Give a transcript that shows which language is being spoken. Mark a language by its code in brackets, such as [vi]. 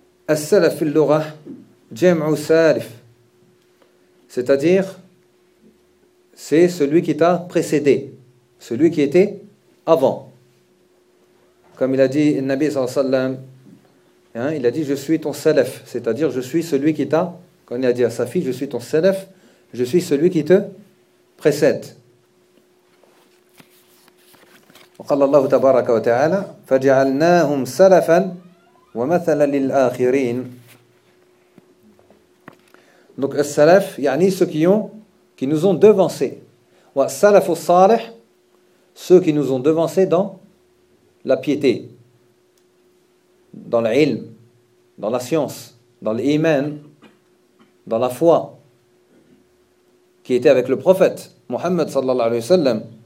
[ar] السلف في اللغة جمع سالف, [fr] c'est-à-dire c'est celui qui t'a précédé, celui qui était avant. Comme il a dit le Nabi sallallahu alayhi wa sallam, hein, il a dit je suis ton salaf, c'est-à-dire je suis celui qui t'a, quand il a dit à sa fille je suis ton salaf, je suis celui qui te précède. [ar] وقال الله تبارك وتعالى فجعلناهم سلفا ومثلا للآخرين. [fr] Donc السلف يعني ceux qui nous ont devancé. [ar] والسلف الصالح [fr] ceux qui nous ont devancé dans la piété, dans l'ilm, dans la science, dans l'iman, dans la foi, qui était avec le prophète Mohammed sallallahu alayhi wa sallam.